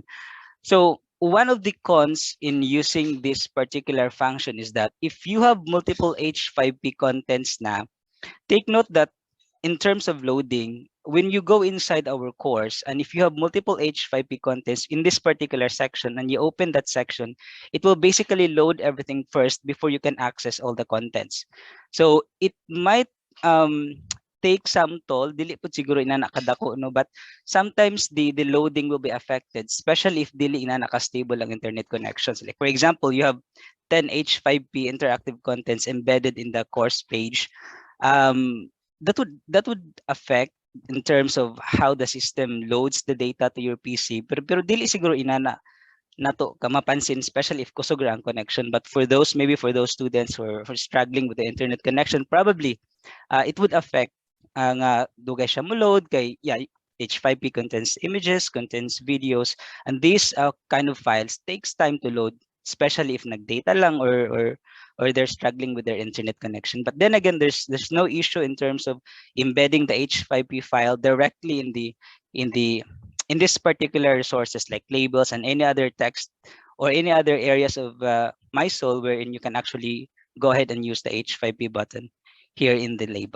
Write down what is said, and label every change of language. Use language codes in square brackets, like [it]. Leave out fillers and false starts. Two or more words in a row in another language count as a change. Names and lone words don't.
[en] So one of the cons in using this particular function is that if you have multiple H5P contents now, take note that in terms of loading, when you go inside our course, and if you have multiple H5P contents in this particular section and you open that section, it will basically load everything first before you can access all the contents. So it might take some toll, [ceb] dili po siguro ina nakadako, no, [en] but sometimes the loading will be affected, especially if [ceb] dili ina nakastable ang [en] internet connections. Like for example, you have 10 H5P interactive contents embedded in the course page. That would affect in terms of how the system loads the data to your PC. [ceb] Pero dili siguro inana nato ka mapansin, [en] especially if [ceb] kusog ra ang connection. [en] But for those, maybe for those students who are struggling with the internet connection, probably it would affect [ceb] ang dugay siya mo load kay [en] yeah, H5P contains images, contains videos, and these kind of files takes time to load, especially if [ceb] nagdata lang [en] or they're struggling with their internet connection. But then again, there's no issue in terms of embedding the H5P file directly in the in this particular resources like labels and any other text or any other areas of MySol wherein you can actually go ahead and use the H5P button here in the label.